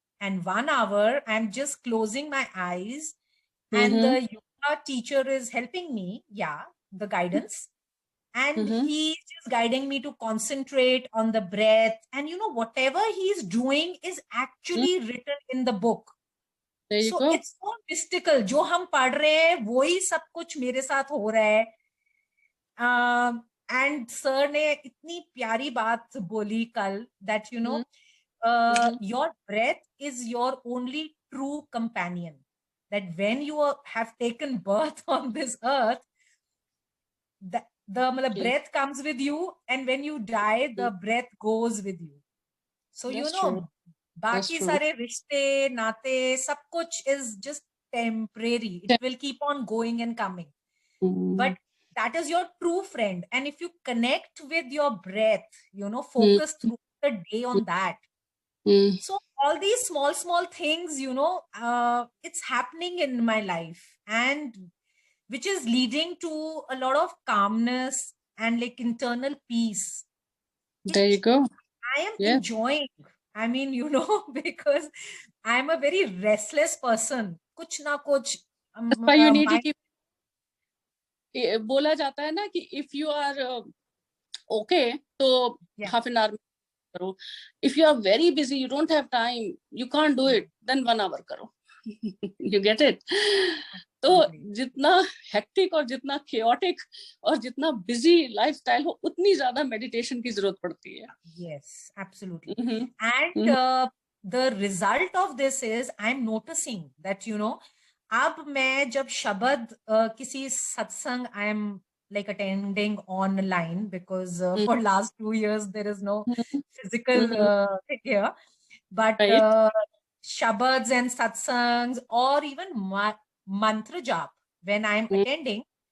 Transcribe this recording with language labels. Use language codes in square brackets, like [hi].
[en] And 1 hour I'm just closing my eyes, and the yoga teacher is helping me, the guidance, and he's just guiding me to concentrate on the breath. And you know, whatever he's doing is actually written in the book. So it's so mystical. [hi] जो हम पढ़ रहे हैं वही सब कुछ मेरे साथ हो रहा है. [en] And sir [hi] ने इतनी प्यारी बात बोली कल [en] that, you know, your breath is your only true companion. That when you have taken birth on this earth, the breath comes with you, and when you die, the breath goes with you. So, you know, [hi] बाकी सारे रिश्ते नाते सब कुछ [en] is just temporary. It will keep on going and coming. But that is your true friend. And if you connect with your breath, you know, focus through the day on that. So all these small things, you know, it's happening in my life, and which is leading to a lot of calmness and like internal peace. There you go. I am enjoying. I mean, you know, because I'm a very restless person. [hi] कुछ ना कुछ. [en] That's why you need to keep. [hi] बोला जाता है ना कि [en] if you are okay, [hi] तो [en] half an hour [hi] करो. [en] If you are very busy, you don't have time, you can't do it, then 1 hour करो. You get it? [hi] तो जितना हेक्टिक और जितना chaotic और जितना busy lifestyle हो, उतनी ज्यादा meditation की जरूरत पड़ती है. [en] Yes, absolutely. And the result of this is I'm noticing that, you know, [hi] अब मैं जब शब्द किसी सत्संग [en] I am like attending online, because for last 2 years there is no physical thing here, but shabads and satsangs, or even mantra jap when I'm attending.